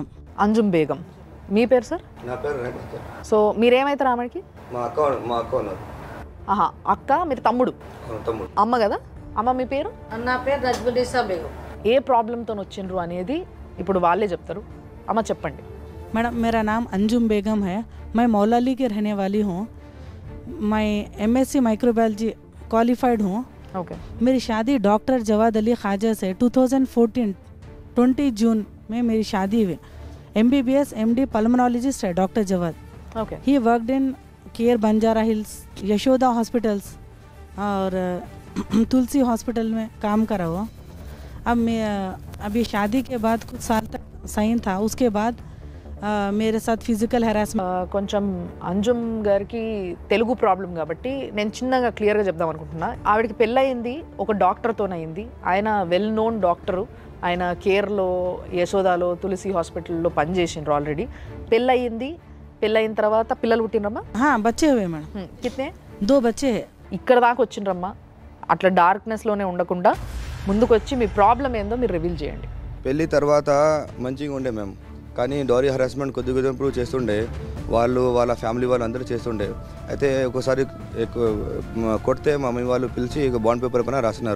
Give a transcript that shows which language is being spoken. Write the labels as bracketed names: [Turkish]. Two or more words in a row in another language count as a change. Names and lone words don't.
[Telugu] అంజుమ్ బేగం. మీ పేరు సార్? నా పేరు. సో మీరేమవుతారు ఆమెకి? మా అక్క ఉన్నారు. ఆహా, అక్క. మీరు తమ్ముడు? తమ్ముడు. అమ్మ కదా. అమ్మ మీ పేరు? నా పేరు రజ్బునిసా బేగం. ఏ ప్రాబ్లంతో వచ్చిండ్రు అనేది ఇప్పుడు వాళ్ళే చెప్తారు. అమ్మ చెప్పండి. [Hindi] मैडम, मेरा नाम अंजुम बेगम है. मैं मौलाली की रहने वाली हूँ. मैं [English] MSc microbiology qualified [Hindi] हूँ. [Telugu] ఓకే. [Hindi] मेरी शादी डॉक्टर जवाद अली ख्वाजा से 2014 20 जून में मेरी शादी हुई. [English] MBBS MD pulmonologist [Hindi] है डॉक्टर जवाद. [Telugu] ఓకే. [English] he worked in [Hindi] केयर बंजारा हिल्स, यशोदा हॉस्पिटल्स और तुलसी हॉस्पिटल में काम करा हुआ. अब मैं अभी शादी के बाद कुछ साल तक सही था. उसके बाद मेरे साथ [English] physical harassment [Telugu] కొంచెం అంజుమ్ గారికి తెలుగు ప్రాబ్లం కాబట్టి నేను చిన్నగా క్లియర్గా చెప్దాం అనుకుంటున్నా. ఆవిడకి పెళ్ళయింది ఒక డాక్టర్తోనయింది. ఆయన [English] well known doctor. [Telugu] ఆయన కేర్లో, యశోదాలో, తులసి హాస్పిటల్లో పనిచేసిండ్రు ఆల్రెడీ. పెళ్ళయింది. పెళ్ళయిన తర్వాత పిల్లలు పుట్టినరమ్మా? [Hindi] हाँ बच्चे हुए मैडम, కిత్నే? 2 बच्चे हैं. [Telugu] ఇక్కడ దాకా వచ్చిండ్రమ్మా. అట్లా డార్క్నెస్లోనే ఉండకుండా ముందుకు వచ్చి మీ ప్రాబ్లం ఏందో మీరు రివీల్ చేయండి. పెళ్ళి తర్వాత మంచిగా ఉండే మేము, కానీ [English] dowry harassment [Telugu] కొద్ది కొద్దిగా చేస్తుండే. వాళ్ళ ఫ్యామిలీ వాళ్ళు అందరూ చేస్తుండే. అయితే ఒకసారి కొడితే మా మమ్మీ వాళ్ళు పిలిచి [English] bond paper [Telugu] పైన రాసినారు.